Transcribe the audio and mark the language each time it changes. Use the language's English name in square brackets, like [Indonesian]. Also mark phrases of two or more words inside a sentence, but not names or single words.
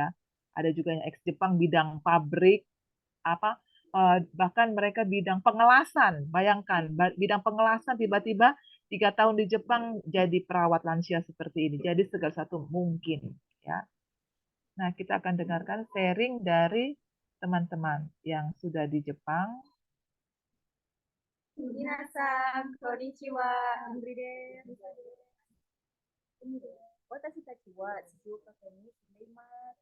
[Indonesian] Ada juga yang ex Jepang bidang pabrik, apa bahkan mereka bidang pengelasan. Bayangkan, bidang pengelasan tiba-tiba 3 tahun di Jepang jadi perawat lansia seperti ini. Jadi segala satu mungkin ya. Nah, kita akan dengarkan sharing dari teman-teman yang sudah di Jepang. [Japanese] みなさん、こんにちは. アンドリです。私たちは静岡県に死んでいます.